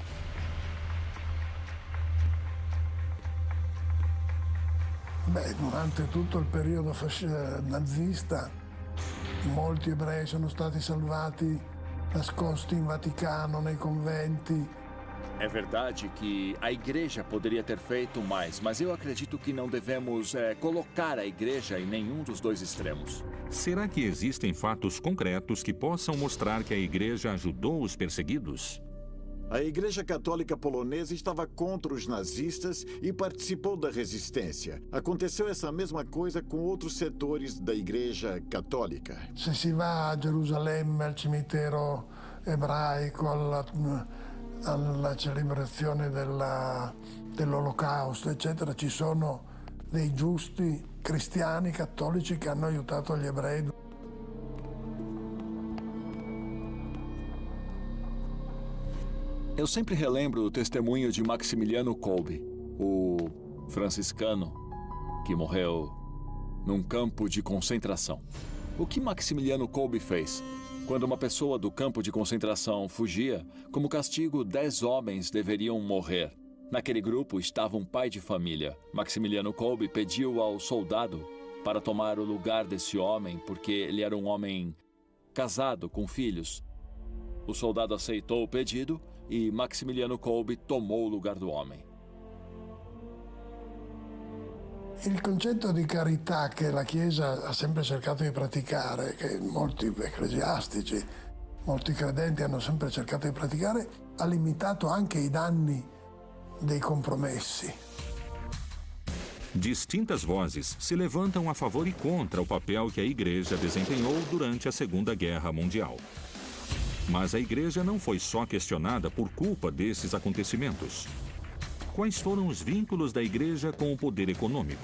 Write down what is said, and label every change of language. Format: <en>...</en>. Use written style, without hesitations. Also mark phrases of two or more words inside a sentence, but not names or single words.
<it>Durante tutto il periodo nazista, molti ebrei sono stati salvati, nascosti in Vaticano, nei conventi.</it> <pt>É verdade que a Igreja poderia ter feito mais, mas eu acredito que não devemos colocar a Igreja em nenhum dos dois extremos. Será que existem fatos concretos que possam mostrar que a Igreja ajudou os perseguidos? A Igreja Católica Polonesa estava contra os nazistas e participou da resistência. Aconteceu essa mesma coisa com outros setores da Igreja Católica.</pt> <it>Se si va a Gerusalemme, al cimitero ebraico, alla celebrazione dell'Olocausto, eccetera, ci sono dei giusti cristiani cattolici che hanno aiutato gli ebrei.</it> <pt>Eu sempre relembro o testemunho de Maximiliano Kolbe, o franciscano que morreu num campo de concentração. O que Maximiliano Kolbe fez? Quando uma pessoa do campo de concentração fugia, como castigo, 10 homens deveriam morrer. Naquele grupo estava um pai de família. Maximiliano Kolbe pediu ao soldado para tomar o lugar desse homem, porque ele era um homem casado com filhos. O soldado aceitou o pedido e Maximiliano Kolbe tomou o lugar do homem.</pt> <it>Il concetto di carità che la Chiesa ha sempre cercato di praticare, che molti ecclesiastici, molti credenti hanno sempre cercato di praticare, ha limitato anche i danni dei compromessi.</it> <pt>Distintas vozes se levantam a favor e contra o papel que a Igreja desempenhou durante a Segunda Guerra Mundial. Mas a igreja não foi só questionada por culpa desses acontecimentos. Quais foram os vínculos da igreja com o poder econômico?</pt>